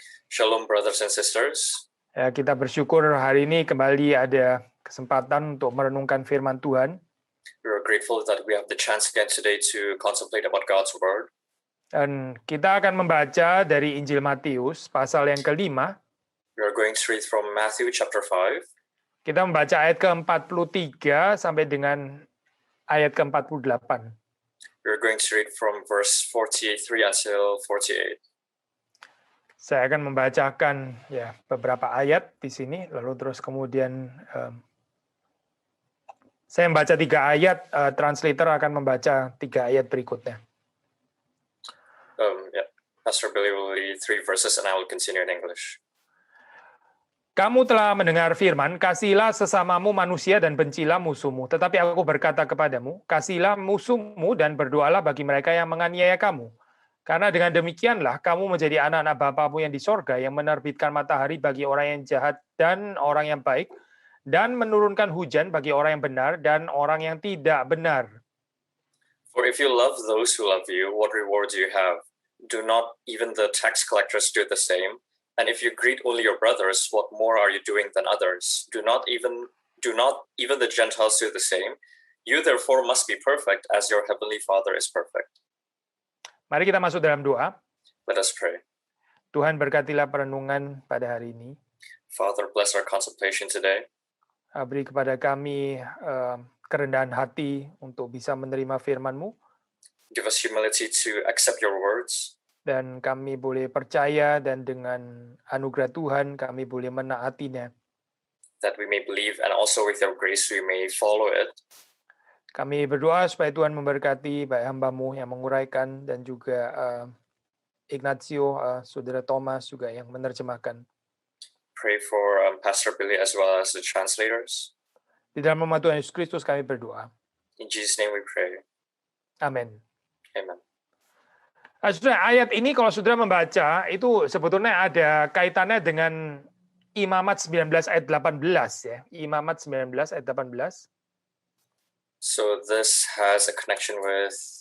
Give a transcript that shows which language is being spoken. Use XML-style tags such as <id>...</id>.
<en>Shalom, brothers and sisters.</en> <id>Ya, kita bersyukur hari ini kembali ada kesempatan untuk merenungkan firman Tuhan.</id> <en>We are grateful that we have the chance again today to contemplate about God's word.</en> <id>Dan kita akan membaca dari Injil Matius pasal yang ke-5.</id> <en>We are going straight from Matthew chapter 5.</en> <id>Kita membaca ayat ke-43 sampai dengan ayat ke-48.</id> <en>We are going straight from verse 43 until 48.</en> <id>Saya akan membacakan ya beberapa ayat di sini, lalu terus kemudian saya membaca 3 ayat, translator akan membaca 3 ayat berikutnya.</id> <en>Pastor Billy will read 3 verses and I will continue in English.</en> <id>Kamu telah mendengar firman, kasihilah sesamamu manusia dan bencilah musuhmu. Tetapi aku berkata kepadamu, kasihilah musuhmu dan berdoalah bagi mereka yang menganiaya kamu. Karena dengan demikianlah kamu menjadi anak-anak Bapamu yang di sorga, yang menerbitkan matahari bagi orang yang jahat dan orang yang baik, dan menurunkan hujan bagi orang yang benar dan orang yang tidak benar.</id> <en>For if you love those who love you, what reward do you have? Do not even the tax collectors do the same? And if you greet only your brothers, what more are you doing than others? Do not even the Gentiles do the same? You therefore must be perfect as your heavenly Father is perfect.</en> <id>Mari kita masuk dalam doa.</id> <en>Let us pray.</en> <id>Tuhan berkatilah perenungan pada hari ini.</id> <en>Father, bless our contemplation today.</en> <id>Beri kepada kami kerendahan hati untuk bisa menerima firman-Mu.</id> <en>Give us humility to accept your words.</en> <id>Dan kami boleh percaya dan dengan anugerah Tuhan kami boleh menaatinya.</id> <en>That we may believe and also with your grace we may follow it.</en> <id>Kami berdoa supaya Tuhan memberkati baik hamba-Mu yang menguraikan dan juga Ignacio, Saudara Thomas juga yang menerjemahkan.</id> <en>Pray for Pastor Billy as well as the translators.</en> <id>Di dalam nama Tuhan Yesus Kristus kami berdoa.</id> <en>In Jesus' name we pray.</en> <id>Amin.</id> <en>Amen.</en> <id>Saudara, ayat ini kalau saudara membaca itu sebetulnya ada kaitannya dengan Imamat 19 ayat 18 ya. Imamat 19 ayat 18.</id> <en>So this has a connection with</en>